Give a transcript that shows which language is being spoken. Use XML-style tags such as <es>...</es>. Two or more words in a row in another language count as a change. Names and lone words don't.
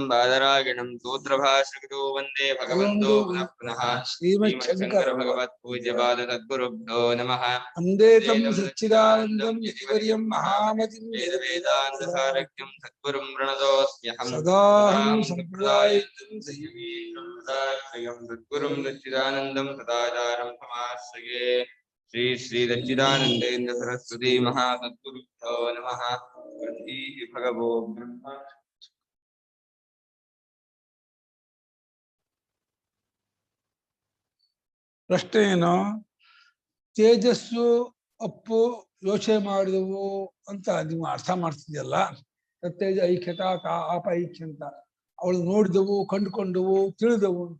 <sa>बादरायणं सूत्रभाष्यकृतो वन्दे भगवन्तो पुनः पुनः श्रीमच्छङ्कर भगवत्पूज्यपाद तद्गुरुभ्यो नमः वन्दे तं सच्चिदानन्दं यतिवर्यं महामतिं वेदवेदान्तसारथ्यं सद्गुरुं प्रणतोऽस्म्यहं सदाहं सम्प्रदायितं सद्गुरुं सच्चिदानन्दं सदाचारं समाश्रये श्री श्री सच्चिदानंदेन्द्र सरस्वती महासद्गुरुभ्यो नमः। भगवो ब्रह्म</sa> <kn>ಪ್ರಶ್ನೆ ಏನು? ತೇಜಸ್ಸು ಅಪ್ಪು ಯೋಚನೆ ಮಾಡಿದವು ಅಂತ ನೀವು ಅರ್ಥ ಮಾಡ್ತಿದ್ಯಲ್ಲ. ತೇಜ ಐಕ್ಯತ ಆಪ ಐಕ್ಯ ಅಂತ ಅವಳು ನೋಡಿದವು, ಕಂಡುಕೊಂಡವು, ತಿಳಿದವು ಅಂತ.</kn>